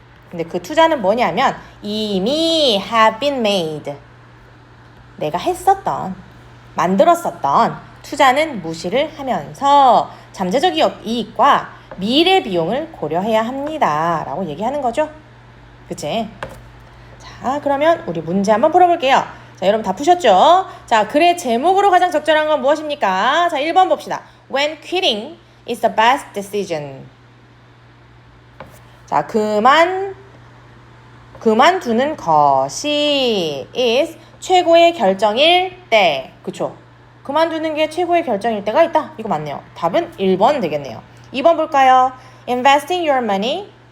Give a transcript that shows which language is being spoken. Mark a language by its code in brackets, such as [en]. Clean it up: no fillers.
[ko] 근데 그 투자는 뭐냐면 이미 [en] have been made, [ko] 내가 했었던, 만들었었던 투자는 무시를 하면서 잠재적 이익과 미래 비용을 고려해야 합니다 라고 얘기하는 거죠. 그치? 자, 그러면 우리 문제 한번 풀어볼게요. 자, 여러분 다 푸셨죠? 자, 글의 제목으로 가장 적절한 건 무엇입니까? 자, 1번 봅시다. [en] When quitting is the best decision. [ko] 자, 그만두는 것이 is 최고의 결정일 때. 그쵸? 그만두는 게 최고의 결정일 때가 있다. 이거 맞네요. 답은 1번 되겠네요. 2번 볼까요? [en] Investing your money.